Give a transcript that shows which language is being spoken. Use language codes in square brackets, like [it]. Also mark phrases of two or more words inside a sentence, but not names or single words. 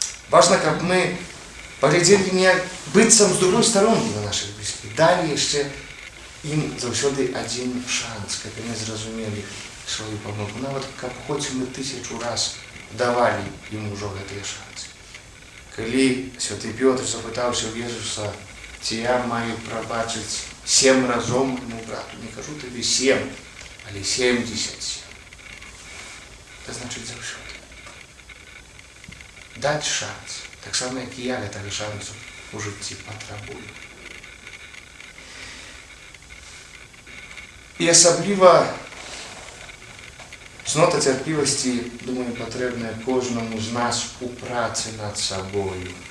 [be] Важно, каб мы паглядзелі не быццам з другой старонкі на нашых блізкіх, далі яшчэ ім заўсёды адзін шанс, каб яны зразумелі сваю памылку. Нават каб хоць мы 1000 раз давалі ім ужо гэтыя шансы. Калі святы Пётр запытаўся ў Езуса, ці я маю прабачыць 7 разоў майму брату, не кажу табе 7, але 77. [uk] Це значить [be] заўсёды. Даць шанс, так само, як і я гэтага шансу ў жыцці патрабую. І асабліва цнота цярплівасці, думаю, патрэбная кожнаму з нас у працы над сабою.